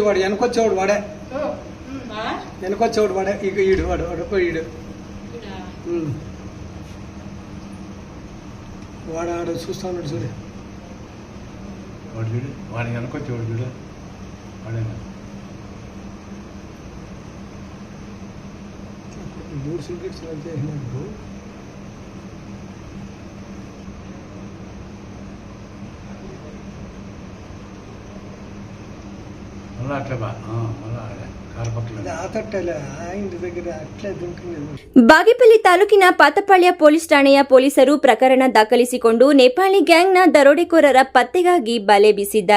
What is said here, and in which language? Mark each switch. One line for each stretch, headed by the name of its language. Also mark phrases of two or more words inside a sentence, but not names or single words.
Telugu: వాడు వెనకొచ్చేవాడు వాడే ఇక ఈడు వాడు ఈడు వాడు ఆడ చూస్తా ఉన్నాడు చూడు. వాడు వెనకొచ్చేవాడు చూడు. వాడేనా
Hindi: दूर से चलते हैं
Kannada: ಬಾಗೇಪಲ್ಲಿ ತಾಲೂಕಿನ ಪಾತಪಾಳ್ಯ ಪೊಲೀಸ್ ಠಾಣೆಯ ಪೊಲೀಸರು ಪ್ರಕರಣ ದಾಖಲಿಸಿಕೊಂಡು ನೇಪಾಳಿ ಗ್ಯಾಂಗ್ನ ದರೋಡೆಕೋರರ ಪತ್ತೆಗಾಗಿ ಬಲೆ ಬೀಸಿದ್ದಾರೆ.